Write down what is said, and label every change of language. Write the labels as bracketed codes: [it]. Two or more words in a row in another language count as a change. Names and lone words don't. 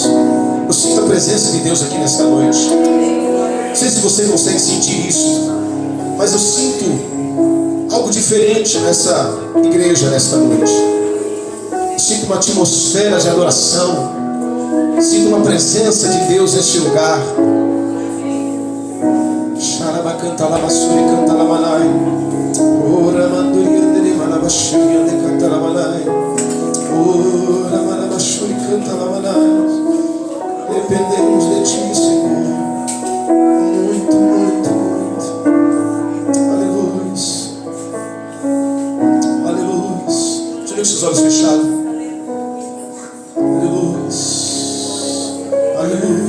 [pt] Eu sinto a presença de Deus aqui nesta noite. Não sei se você consegue sentir isso, mas eu sinto algo diferente nessa igreja nesta noite. Eu sinto uma atmosfera de adoração. Sinto uma presença de Deus neste lugar. Xarabacantalamasuri cantalamanai. Ora manduriandere manabashuri ande cantalamanai. Ora manabashuri cantalamanai. Dependemos de Ti, Senhor. Muito, muito, muito. Aleluia. Aleluia. Deixa eu ver com seus olhos fechados. Aleluia. Aleluia.